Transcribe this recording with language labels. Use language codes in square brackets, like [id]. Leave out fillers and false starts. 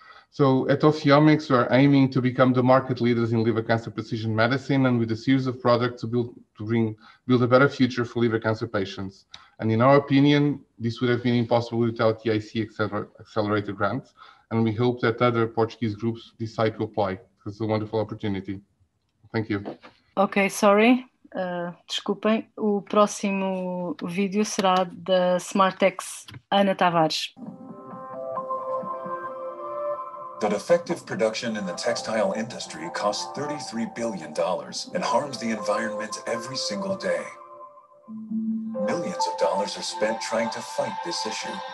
[en] So at Ophthalmics, we are aiming to become the market leaders in liver cancer precision medicine, and with a series of products to build a better future for liver cancer patients. And in our opinion, this would have been impossible without the IC Accelerator grants. And we hope that other Portuguese groups decide to apply, because it's a wonderful opportunity. Thank you. Ok, sorry. [pt] Desculpem. O próximo vídeo será da Smartex Ana Tavares. [en] The defective production in the textile industry costs $33 billion and harms the environment every single day. Millions of dollars are spent trying to fight this issue.